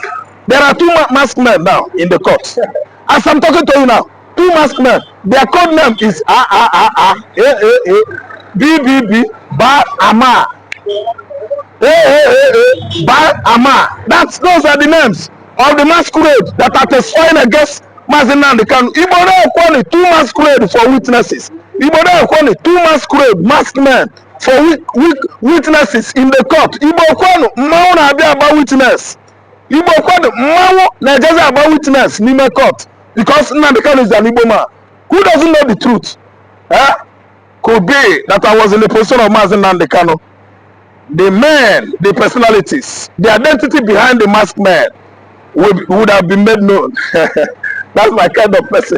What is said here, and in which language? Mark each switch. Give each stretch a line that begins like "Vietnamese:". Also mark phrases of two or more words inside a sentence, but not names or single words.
English: There are two masked men now in the court. As I'm talking to you now, two masked men. Their code name is BBB, Ba Ama. Ba Ama. Those are the names of the masquerade that are testifying against Mazi Nnamdi Kanu.
Igbo: Igbo na Ekwonu,
English: two masquerade for witnesses.
Igbo: Igbo na Ekwonu,
English: two masquerade, masked men for witnesses in the court.
Igbo: Igbo Ekwonu, mmanwụ na-abịa agba witness. Igbo Ekwonu, mmanwụ na-ejezi agba witness n'ime court.
English: Because Nnamdi Kanu is an Igbo man. Who doesn't know the truth? Could be that I was in the position of Mazi Nnamdi Kanu. The men, the personalities, the identity behind the masked man would have been made known. That's my kind of person.